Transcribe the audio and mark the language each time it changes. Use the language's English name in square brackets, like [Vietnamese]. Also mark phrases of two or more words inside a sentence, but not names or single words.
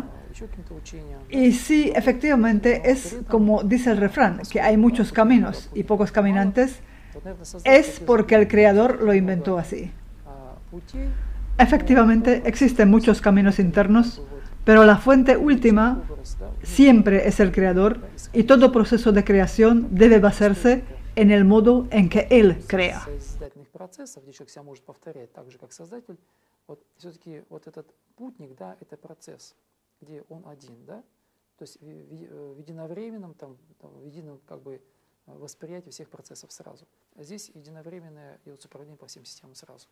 [Spanish] Y sí, efectivamente, es como dice el refrán, que hay muchos caminos y pocos caminantes, es porque el Creador lo inventó así. Efectivamente, existen muchos caminos internos, pero la fuente última siempre es el Creador y todo proceso de creación debe basarse en el modo en que Él crea. [Russian] Восприятие всех процессов сразу. Здесь единовременное управление по всем системам сразу.